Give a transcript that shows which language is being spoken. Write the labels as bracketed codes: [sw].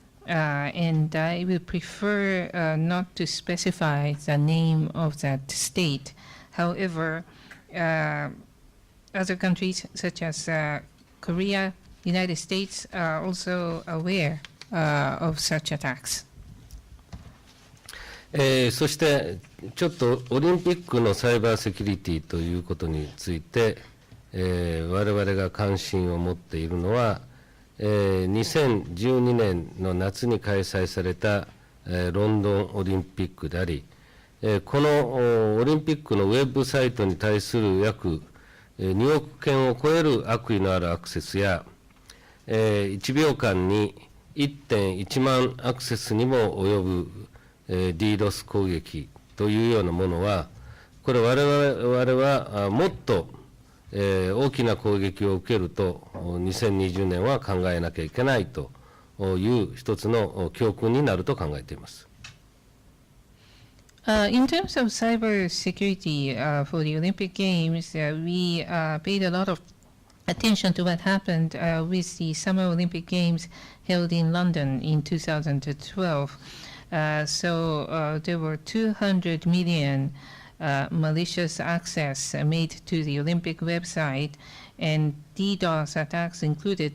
[en] and I would prefer not to specify the name of that state. However, other countries such as Korea, United States are also aware of such attacks. [ja] そしてちょっとオリンピックのサイバーセキュリティということについて、我々が関心を持っているのは、2012年の夏に開催された、ロンドンオリンピックであり、このオリンピックのウェブサイトに対する約2億件を超える悪意のあるアクセスや、 1秒間に 1.1 万アクセスにも及ぶDDoS 攻撃というようなものは、これ我々はもっと大きな攻撃を受けると2020年は考えなきゃいけないという一つの教訓になると考えています。 [en] In terms of cyber security for the Olympic Games, we paid a lot of attention to what happened with the Summer Olympic Games held in London in 2012. So there were 200 million malicious access made to the Olympic website, and DDoS attacks included.